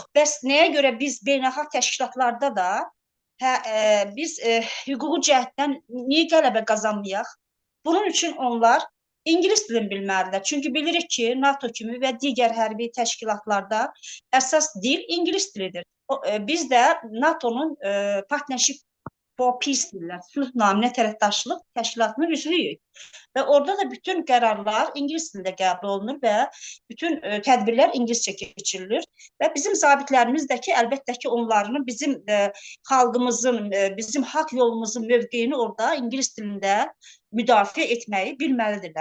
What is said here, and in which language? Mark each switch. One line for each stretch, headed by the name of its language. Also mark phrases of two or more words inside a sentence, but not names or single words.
Azerbaijani: Bəs nəyə görə biz beynəlxalq təşkilatlarda da biz hüquqi cəhətdən niyə qələbə qazanmayaq? Bunun üçün onlar ingilis dilini bilməlidirlər. Çünki bilirik ki, NATO kimi və digər hərbi təşkilatlarda əsas dil ingilis dilidir. Biz də NATO'nun
English: partnership for peace
Azerbaijani: deyirlər, sülh naminə tərəfdaşlıq təşkilatının üzvüyük. Və orada da bütün qərarlar ingilis dilində qəbul olunur və bütün tədbirlər ingiliscə keçirilir. Və bizim zabitlərimiz də ki, əlbəttə ki, onların bizim xalqımızın, bizim haqq yolumuzun mövqeyini orada ingilis dilində müdafiə etməyi bilməlidirlər.